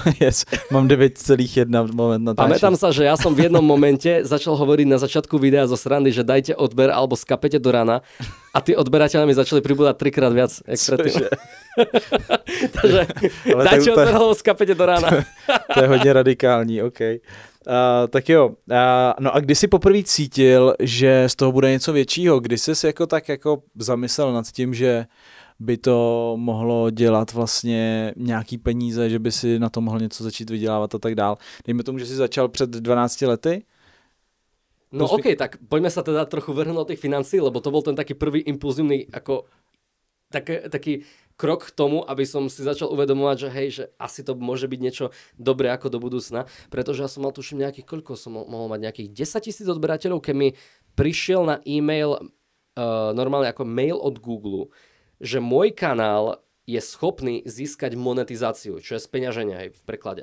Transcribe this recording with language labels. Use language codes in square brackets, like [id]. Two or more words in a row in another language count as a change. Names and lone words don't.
[sk] Yes, mám 9,1 moment na Pamätám sa, že ja som v jednom momente začal hovoriť na začiatku videa zo srandy, že dajte odber alebo skapete do rana a tí odberateľe mi začali pribúdať 3-krát viac, jak predtým. Takže dajte odber alebo skapete do rana. [cs] To je hodně radikální, OK. Tak jo, no a kdy jsi poprvé cítil, že z toho bude něco většího? Kdy jsi jako tak jako zamyslel nad tím, že by to mohlo dělat vlastně nějaký peníze, že by si na to mohl něco začít vydělávat a tak dál. Dejme tomu, že jsi začal před 12 lety? No OK, [sk] tak poďme sa teda trochu vrhnúť do tých financií, lebo to bol ten taký prvý impulzívny ako taký krok k tomu, aby som si začal uvedomovať, že hej, že asi to môže byť niečo dobré ako do budúcna, pretože ja som mal tuším nejakých, koľko som mohol mať, nejakých 10 000 odberateľov, keď mi prišiel na e-mail normálne ako mail od Google, že môj kanál je schopný získať monetizáciu, čo je speňaženie aj v preklade.